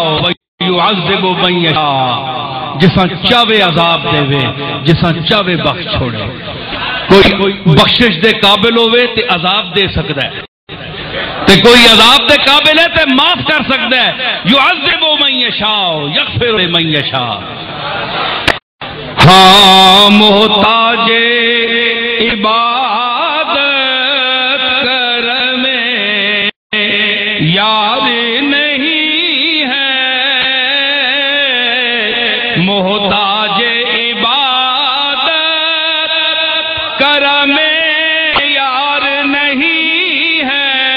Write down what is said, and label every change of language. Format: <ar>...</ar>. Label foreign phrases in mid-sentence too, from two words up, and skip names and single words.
<ar>ویعذب من یشاء</ar> <skr>جساں چاوے عذاب دے جساں چاوے بخش چھوڑے کوئی بخشش دے قابل ہوئے تے عذاب دے سکتا ہے تے کوئی عذاب دے قابل ہے تے معاف کر سکتا ہے</skr> <ar>یعذب من یشاء یغفر لمن یشاء</ar> <ur>ہاں محتاج عبادت کرم یار نہیں ہے محتاج عبادت کرم یار نہیں ہے</ur>